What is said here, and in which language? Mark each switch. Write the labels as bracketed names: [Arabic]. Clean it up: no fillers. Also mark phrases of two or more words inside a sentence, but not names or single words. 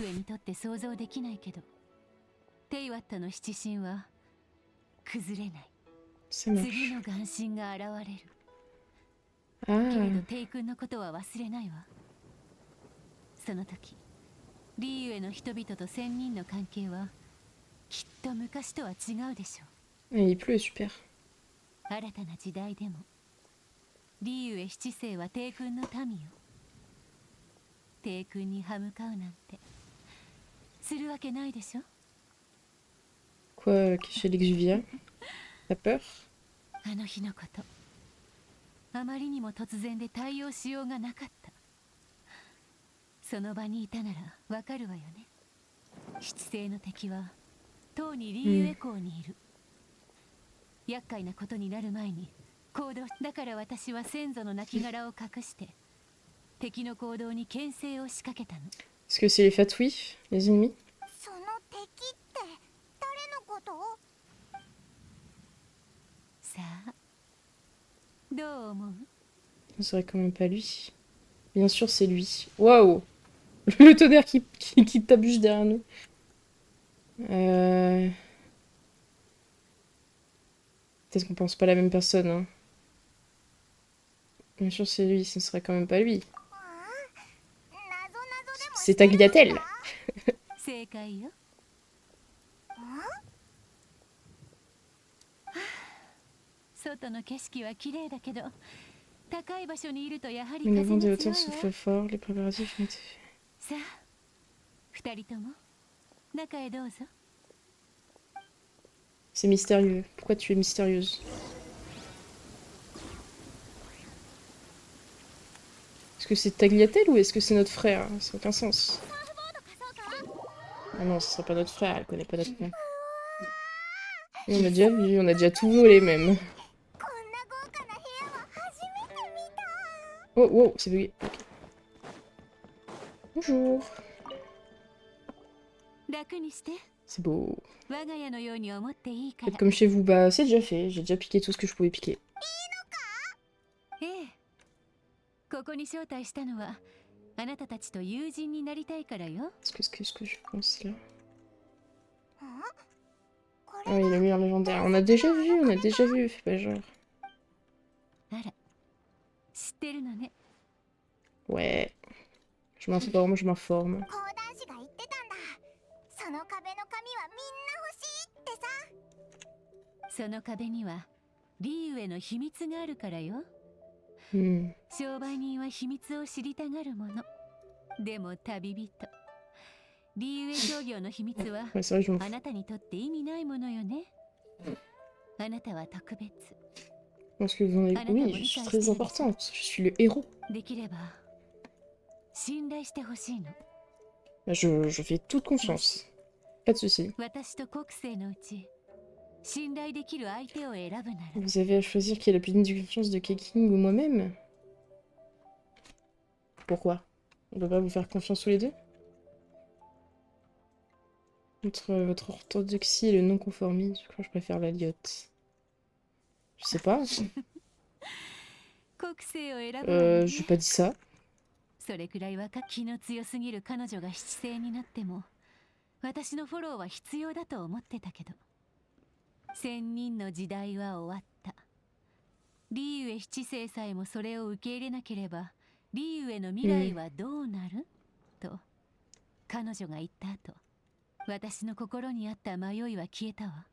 [Japanese] ェにとって想像できないけど、テイワッタの七神は崩れない。 [French] Ça [Japanese] 次 [French] marche. [Japanese] の眼神が現れる。 Ah. けれどテイ君のことは忘れないわ。その時リーウェの人々と仙人の関係はきっと昔とは違うでしょう。 [French] Ah, il pleut, super. [Japanese] 新たな時代でもリーウェ七世は帝君の民よ。帝君に歯向かうなんてするわけないでしょ。 [French] Quoi, chez l'Exuvia? T'as peur? [Japanese] あの日のこと、あまりにも突然で対応しようがなかった。その場にいたならわかるわよね。七星の敵はとうにリーウェ港にいる。厄介なことになる前に行動だから、私は先祖の亡骸を隠して敵の行動に牽制を仕掛けたの。 [French] Est-ce que c'est les Fatouis, les ennemis? [Japanese] その敵って誰のこと？さあどう思う？ [French] Ce serait quand même pas lui. Bien sûr, c'est lui. Waouh! Le tonnerre qui tape juste derrière nous. Peut-être qu'on pense pas à la même personne, hein. Bien sûr, c'est lui, ce ne serait quand même pas lui. [Japanese] 謎々でも [French] C'est Tagliatelle! [Japanese] 正解よ。外の景色は綺麗だけど、高い場所にいるとやはり [French] Mais [Japanese] 風 [French] le [Japanese] が [French] vent [Japanese] 強 [French] des [Japanese] い [French] hauteurs [Japanese] わ。 [French] souffle fort, les préparatifs ont été faits. [Japanese] さあ二人とも中へどうぞ。 [French] C'est mystérieux. Pourquoi tu es mystérieuse? Est-ce que c'est Tagliatelle ou est-ce que c'est notre frère? Ça n'a aucun sens. Ah non, ce serait pas notre frère, elle connaît pas notre frère. Et on a déjà vu, on a déjà tout volé même. [Japanese] こんな豪華な部屋は初めて見た。 [French] Oh, wow, c'est bugué. Ok. Bonjour. [Japanese] 楽にして。 [French] C'est beau. [Japanese] 我が家のように思っていいから。 [French] Faites comme chez vous. Bah, c'est déjà fait. J'ai déjà piqué tout ce que je pouvais piquer. [Japanese] ええ、ここに招待したのはあなたたちと友人になりたいからよ。 [French] Qu'est-ce que je pense là? [Japanese] こ Ah れ [French] oui, le mur légendaire. On a déjà vu. Fais pas genre. [Japanese] あら、知ってるのね。 [French] Ouais. Je m'informe. [Japanese] 講談師が言ってたんだ。その壁の紙はみんな欲しいってさ。その壁にはリーウェの秘密があるからよ。 Hmm. 商売人は秘密を知りたがるもの。でも旅人、リーウェ商業の秘密は [French] Ouais, c'est vrai, je m'en [Japanese] あ [French] fous. [Japanese] なたにとって意味ないものよね。あなたは特別。 [French] Je pense que vous en avez... Oui, je suis très importante. Je suis le héros. [Japanese] できれば信頼してほしいの。 [French] Bah, je fais toute confiance. Pas de soucis. [Japanese] 私と国政のうち信頼できる相手を選ぶなら。 [French] Vous avez à choisir qui a la plus digne confiance de Keking ou moi-même? Pourquoi? On peut pas vous faire confiance tous les deux? Entre votre orthodoxie et le non-conformisme, je crois que je préfère la liotte. Je sais pas. [Japanese] 国政を選ぶわよね。 [French] J'ai pas dit ça. [Japanese] それくらい気の強すぎる彼女が七星になっても私のフォローは必要だと思ってたけど、千人の時代は終わった。リーウェ七星さえもそれを受け入れなければリーウェの未来はどうなる、と彼女が言った後、私の心にあった迷いは消えたわ。